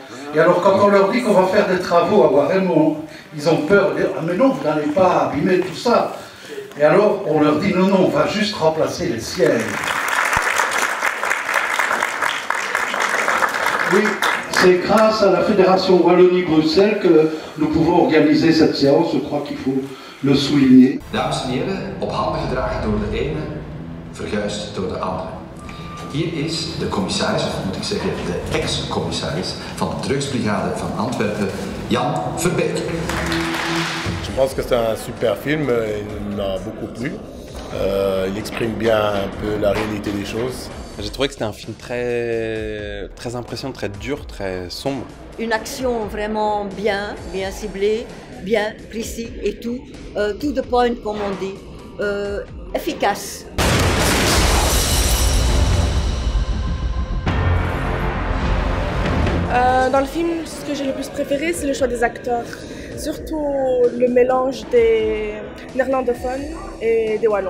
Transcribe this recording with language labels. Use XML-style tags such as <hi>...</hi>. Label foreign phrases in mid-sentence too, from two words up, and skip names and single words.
<fr>Et alors, quand on leur dit qu'on va faire des travaux à Warem, ils ont peur de dire « Ah mais non, vous n'allez pas abîmer tout ça ». Et alors, on leur dit non, on va juste remplacer les sièges. Oui, c'est grâce à la Fédération Wallonie-Bruxelles que nous pouvons organiser cette séance. Je crois qu'il faut le souligner.</fr> <nl>Dames en heren, op handen gedragen door de ene, verguisd door de andere. Hier is de commissaris, of moet ik zeggen de ex-commissaris van de drugsbrigade van Antwerpen, Jan Verbeek.</nl> <fr>Je pense que c'est un super film, il m'a beaucoup plu. Il exprime bien un peu la réalité des choses. J'ai trouvé que c'était un film très impressionnant, très dur, très sombre. Une action vraiment bien ciblée, bien précis et tout,</fr> <en>to the point</en> <fr>comme on dit, efficace. Dans le film, ce que j'ai le plus préféré, c'est le choix des acteurs. Surtout le mélange des néerlandophones et des wallons.</fr>